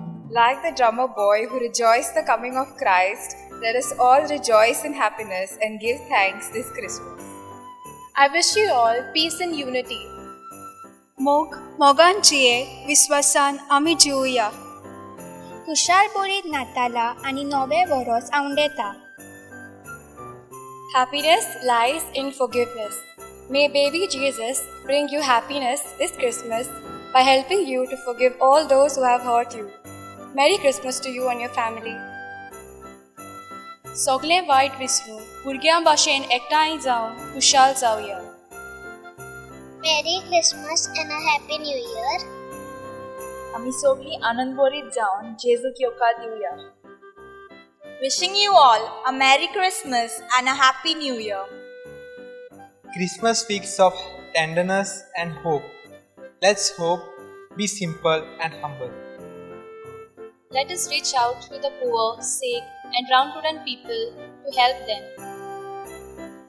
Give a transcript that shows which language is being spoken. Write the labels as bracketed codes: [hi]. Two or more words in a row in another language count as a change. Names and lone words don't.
[en] Like the drummer boy who rejoiced the coming of Christ, let us all rejoice in happiness and give thanks this Christmas. I wish you all peace and unity. [kok] मोगांचे विश्वासान आमी जिवया. खुशाल बोरीत नाताला आणि नवे वरोस आउंडेता. [en] Happiness lies in forgiveness. May baby Jesus bring you happiness this Christmas by helping you to forgive all those who have hurt you. Merry Christmas to you and your family. [kok] सगळे वाईट विसरून भुरग्यां भाशेन एकठांय जावन खुशाल जावया. [en] Merry Christmas and a Happy New Year. [kok] आमी सगळीं आनंदभरीत जावन जेजूक येवकार दिवया. [en] Wishing you all a Merry Christmas and a Happy New Year. Christmas speaks of tenderness and hope. Let's hope, be simple and humble. Let us reach out to the poor, sick, and downtrodden people to help them.